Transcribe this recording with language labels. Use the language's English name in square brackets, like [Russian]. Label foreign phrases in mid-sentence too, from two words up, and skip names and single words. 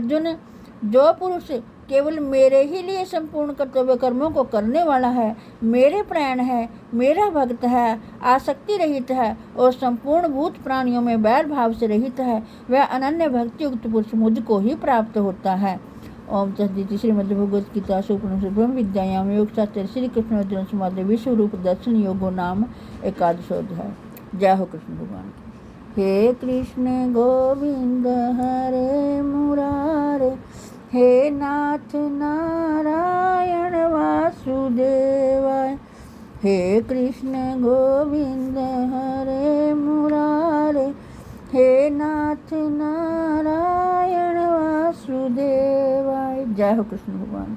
[Hindi] हे अर्जुन, जो पुरुष केवल मेरे ही लिए संपूर्ण कर्तव्य कर्मों को करने वाला है, मेरे प्राण है, मेरा भक्त है, आसक्ति रहित है और संपूर्ण भूत प्राणियों में बैर भाव से रहित है, वह अनन्य भक्ति युक्त पुरुष मुझको ही प्राप्त होता है। [Sanskrit] ओम तस्दिति। श्रीमद् भगवद गीता उपनिषद ब्रह्म विद्यायाम योग शास्त्र श्री कृष्ण अर्जुन संवाद विश्व रूप दर्शन योगो नाम एकादशोध्याय। [Hindi] जय हो कृष्ण भगवान की। [Sanskrit] हे कृष्ण गोविंद हरे मुरारे, हे नाथ नारायण वासुदेवाय। हे कृष्ण गोविंद हरे मुरारे, हे नाथ नारायण वासुदेवाय। [Hindi] जय हो कृष्ण।